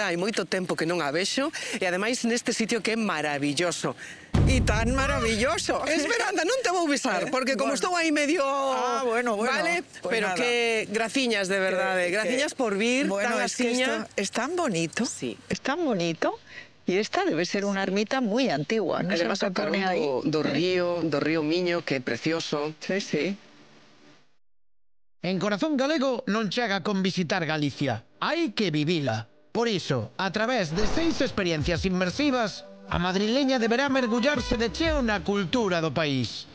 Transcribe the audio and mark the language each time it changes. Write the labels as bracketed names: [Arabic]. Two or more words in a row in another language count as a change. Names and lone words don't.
[Galician] Hai moito tempo que non a vexo e ademais neste sitio que é maravilloso. [Spanish] Y tan maravilloso. [Galician] Esperanza, non te vou besar, porque como estou aí medio... bueno. Vale, [Spanish] pues pero nada. [Galician] que graciñas de verdade, graciñas por vir [Spanish] Bueno, tan es que [Galician] asiña. [Spanish] es tan bonito. Sí. Es tan bonito. Y esta debe ser una ermita muy antigua. No sé Además, lo que pone ahí. [Galician] do río Miño, que é precioso. Sí. En Corazón Galego non chega con visitar Galicia, hai que vivila. Por iso, a través de 6 experiencias inmersivas, A madrileña deberá mergullarse de cheo na cultura do país.